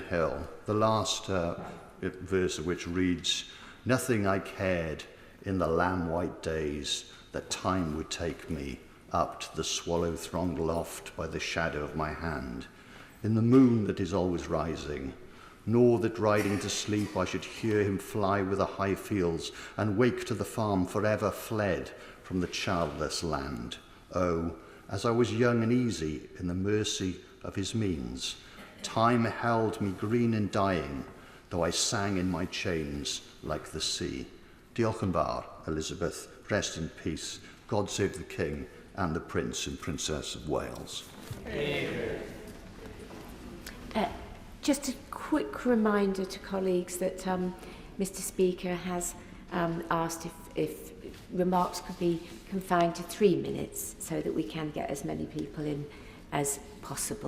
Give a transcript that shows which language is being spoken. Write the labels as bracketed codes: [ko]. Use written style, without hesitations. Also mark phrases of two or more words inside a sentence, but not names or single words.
[en] Hill, the last verse of which reads, "Nothing I cared in the lamb-white days that time would take me up to the swallow-thronged loft by the shadow of my hand, in the moon that is always rising, nor that riding to sleep I should hear him fly with the high fields and wake to the farm forever fled from the childless land. Oh, as I was young and easy in the mercy of his means, time held me green and dying, though I sang in my chains like the sea. [cy] Diolch yn fawr, Elizabeth, [en] rest in peace, God save the King and the Prince and Princess of Wales." Just a quick reminder to colleagues that Mr. Speaker has asked if remarks could be confined to 3 minutes so that we can get as many people in as possible.